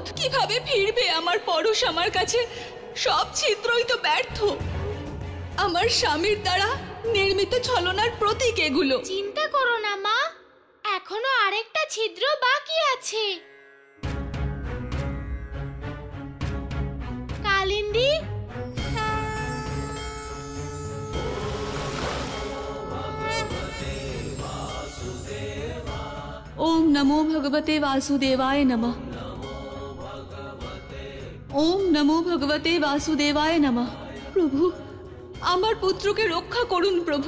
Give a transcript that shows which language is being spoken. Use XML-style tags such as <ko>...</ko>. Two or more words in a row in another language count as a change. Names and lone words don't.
<bn>কিভাবে ফিরবে আমার পরশ আমার কাছে? সব ছিদ্রই তো ব্যর্থ। আমার স্বামীর দ্বারা নির্মিত ছলনার প্রতীক এগুলো। চিন্তা করো না মা, এখনো আরেকটা ছিদ্র বাকি আছে। কালিন্দী,</bn> <sa>ओम नमो भगवते वासुदेवाय नमः। ओम नमो भगवते वासुदेवाय नमः।</sa> <bn>प्रभु, আমার পুত্রকে রক্ষা করুন প্রভু।</bn>